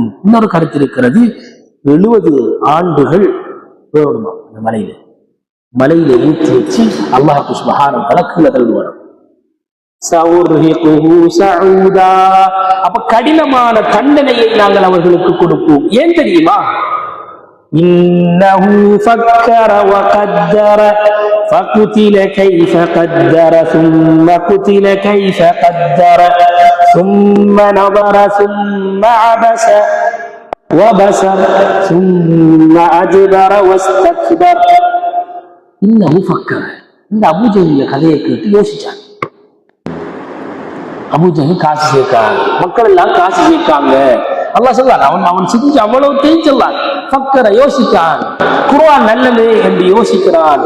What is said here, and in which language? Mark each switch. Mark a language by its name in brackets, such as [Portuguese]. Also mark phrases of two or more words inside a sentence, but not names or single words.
[Tamil] இன்னொரு கருத்து இருக்கிறது, 70 ஆண்டுகள் வேணுமா அந்த மலையில ஊற்றி வச்சு [Arabic] الله سبحانه وتعالى [Tamil] தள்ளுவார். அப்ப கடினமான தண்டனையை நாங்கள் அவர்களுக்கு கொடுப்போம். [Arabic] ஏன் தெரியுமா? إنه فكر وقدر فقتل كيف قدر ثم قتل كيف قدر ثم نظر ثم عبس وبصر ثم أدبر واستكبر. إنه فكر, [Tamil] இந்த அபூஜஹில் கதையை கேட்டு யோசிச்சான். அபூஜஹில் காசு சேர்க்கான், மக்கள் எல்லாம் காசு சேர்க்காங்க. அல்லாஹ் சொல்றான், அவன் செஞ்ச அவ்வளவு சொல்லான். ஃபக்கர, யோசிச்சான், குர்ஆன் நல்லது என்று யோசிக்கிறான்.